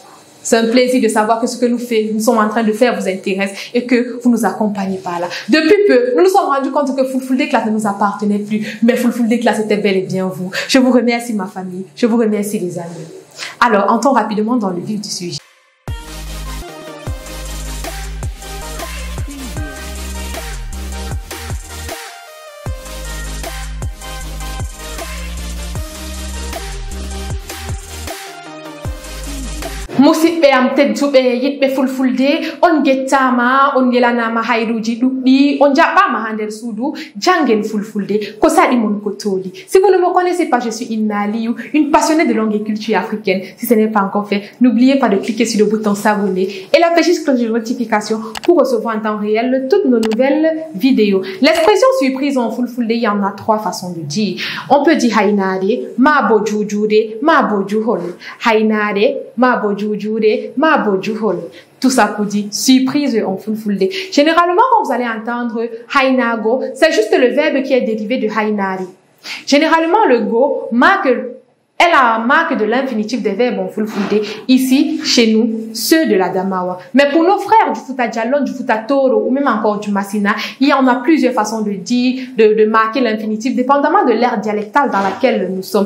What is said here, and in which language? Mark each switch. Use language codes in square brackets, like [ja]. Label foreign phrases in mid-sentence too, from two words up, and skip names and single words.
[fr] C'est un plaisir de savoir que ce que nous sommes en train de faire vous intéresse et que vous nous accompagnez par là. Depuis peu, nous nous sommes rendus compte que Fulfulde Class ne nous appartenait plus, mais Fulfulde Class était bel et bien vous. Je vous remercie ma famille, je vous remercie les amis. Alors, entrons rapidement dans le vif du sujet. [ff] Musidɓe am tedduɓe yiɗɓe Fulfulde, on gettama, on yelanama hayruji ɗuɗɗi, on jaɓɓama ha nder suudu, jangen Fulfulde, ko saɗi mon ko toli. [fr] Si vous ne me connaissez pas, je suis Inna Aliou, une passionnée de langue et culture africaine. Si ce n'est pas encore fait, n'oubliez pas de cliquer sur le bouton s'abonner et la petite cloche de notification pour recevoir en temps réel toutes nos nouvelles vidéos. L'expression surprise en Fulfulde, il y en a 3 façons de dire. On peut dire [ff] hainade, mabo jujude, mabo juhol. [fr] Hainade, mabo jujude, mabo juhol. Tout ça pour dire surprise en Fulfulde. Généralement, quand vous allez entendre hainago, c'est juste le verbe qui est dérivé de hainari. Généralement, le go est la marque de l'infinitif des verbes en Fulfulde. Ici, chez nous, ceux de la Damawa. Mais pour nos frères du Fouta Djallon, du Fouta Toro ou même encore du Massina, il y en a plusieurs façons de dire, de marquer l'infinitif, dépendamment de l'ère dialectale dans laquelle nous sommes.